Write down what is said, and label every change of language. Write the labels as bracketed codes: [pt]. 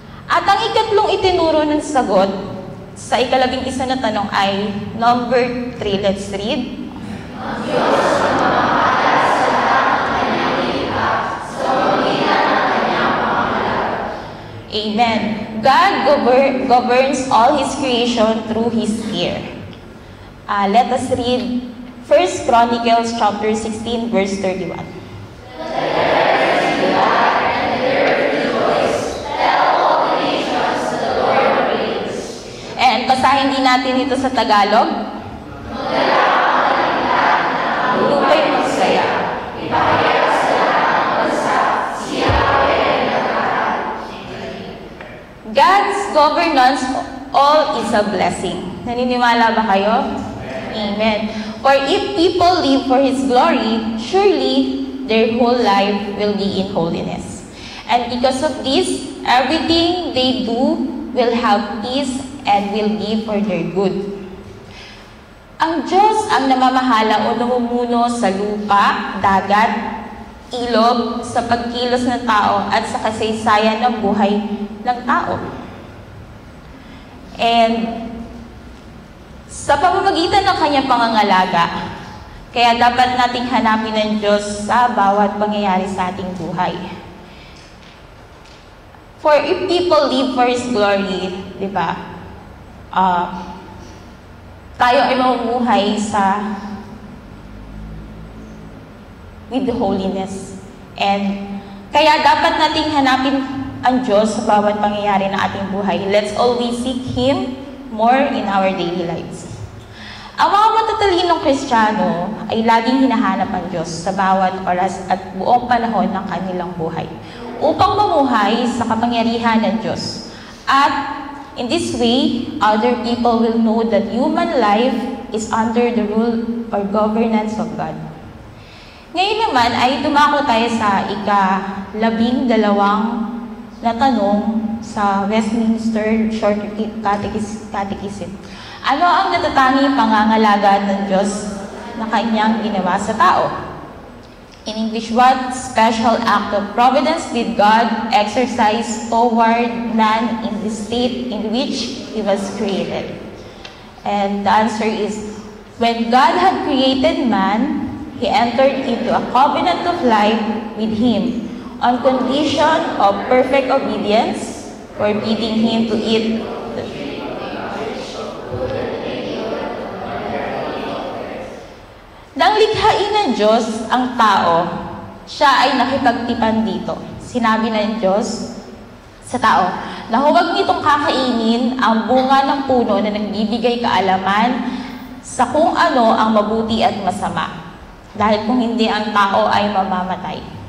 [tl] At ang ikatlong itinuro ng sagot sa ikalabing-isa na tanong ay number 3. [en] Let's read. [tl] Ang Diyos ang mamahala sa lahat ng Kanyang nilikha sa pamamagitan ng Kanyang pangangalaga. Amen. [en] God governs all His creation through His care. Let us read 1 Chronicles chapter 16, verse 31. [tl] And basahin din natin ito sa Tagalog. Lupa'y magsaya. Ipahayag sa lahat ng bansa, si Yahweh ay nagtatal. [en] God's governance all is a blessing. [tl] Naniniwala ba kayo? [en] Amen. For if people live for His glory, surely their whole life will be in holiness. And because of this, everything they do will have peace and will be for their good. [tl] Ang Diyos ang namamahala o namumuno sa lupa, dagat, ilog, sa pagkilos ng tao at sa kasaysayan ng buhay ng tao. And sa pamamagitan ng Kanyang pangangalaga, kaya dapat nating hanapin ng Diyos sa bawat pangyayari sa ating buhay. [en] For if people live for His glory, di ba? [tl] Tayo ay mamumuhay [en] with holiness. [tl] And kaya dapat nating hanapin ang Diyos sa bawat pangyayari ng ating buhay. [en] Let's always seek Him more in our daily lives. [tl] Ang mga matatalinong Kristiyano ay laging hinahanap ang Diyos sa bawat oras at buong panahon ng kanilang buhay upang mamuhay sa kapangyarihan ng Diyos. [en] At in this way, other people will know that human life is under the rule or governance of God. [tl] Ngayon naman ay dumako tayo sa ika-12 na tanong sa Westminster Short Catechism. Ano ang natatanging pangangalaga ng Diyos na Kanyang ginawa sa tao? [en] In English, what special act of providence did God exercise toward man in the state in which he was created? And the answer is, when God had created man, He entered into a covenant of life with him on condition of perfect obedience, forbidding him to eat the [tl] Nang likhain ng Diyos ang tao, siya ay nakipagtipan dito. Sinabi ng Diyos sa tao na huwag nitong kakainin ang bunga ng puno na nagbibigay kaalaman sa kung ano ang mabuti at masama. Dahil kung hindi, ang tao ay mamamatay.